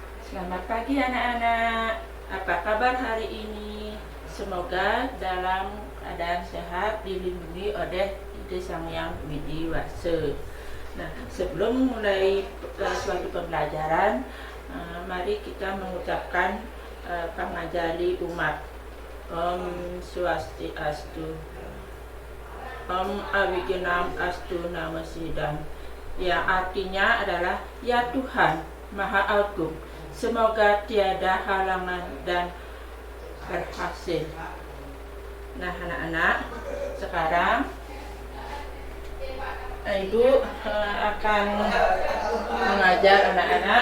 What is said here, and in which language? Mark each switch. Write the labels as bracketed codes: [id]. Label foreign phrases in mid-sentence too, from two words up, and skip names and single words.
[id] Selamat pagi anak-anak. Apa kabar hari ini? Semoga dalam keadaan sehat, dilindungi oleh Ide Sang Yang Widi Wase. Nah, sebelum mulai suatu pembelajaran, mari kita mengucapkan pangajali umat. [sa] Om Swastiastu. Om Awigenam Astu Namo Sidam. [id] Yang artinya adalah ya Tuhan Maha Agung, semoga tiada halangan dan berhasil. Nah anak-anak, sekarang Ibu akan mengajar anak-anak.